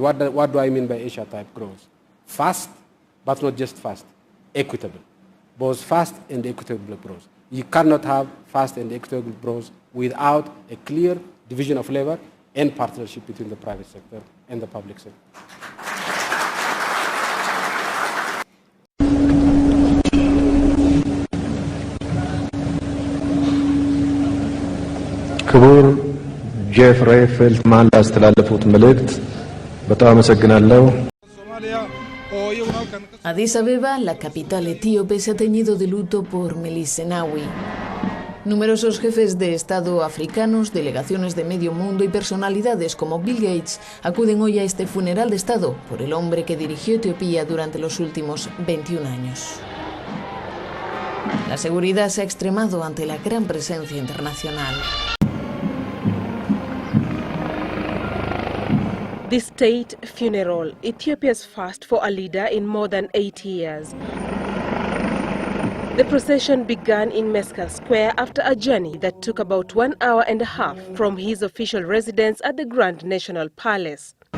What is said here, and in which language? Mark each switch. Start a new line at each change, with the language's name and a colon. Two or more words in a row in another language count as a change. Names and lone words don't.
English: What do I mean by Asia-type growth? Fast, but not just fast, equitable. Both fast and equitable growth. You cannot have fast and equitable growth without a clear division of labor and partnership between the private sector and the public sector.
Amharic: ክቡር ጄፍሬ ፌልትማን ላስተላለፉት መልእክት በጣም አመሰግናለሁ።
Spanish: Addis Abeba, la capital etíope, se ha teñido de luto por Meles Zenawi. Numerosos jefes de Estado africanos, delegaciones de medio mundo y personalidades como Bill Gates acuden hoy a este funeral de Estado por el hombre que dirigió Etiopía durante los últimos 21 años. La seguridad se ha extremado ante la gran presencia internacional.
English: The state funeral, Ethiopia's first for a leader in more than 80 years. The procession began in Mescal Square after a journey that took about 1 hour and a half from his official residence at the Grand National Palace.